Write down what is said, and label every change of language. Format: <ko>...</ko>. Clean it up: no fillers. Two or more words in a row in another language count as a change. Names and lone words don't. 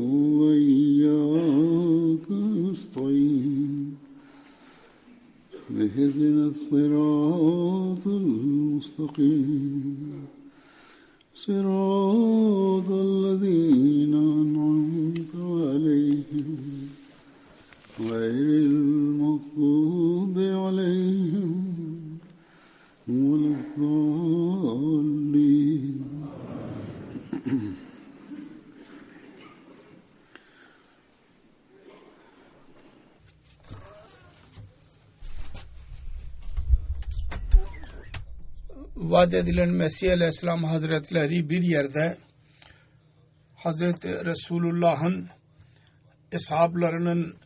<ar>وإياك نستعين اهدنا الصراط المستقيم صراط الذين أنعمت عليهم غير المغضوب عليهم ولا الضالين.</ar> <tr>Vaat edilen Mesih Aleyhisselam Hazretleri bir yerde Hazreti Resulullah'ın eshablarının</tr>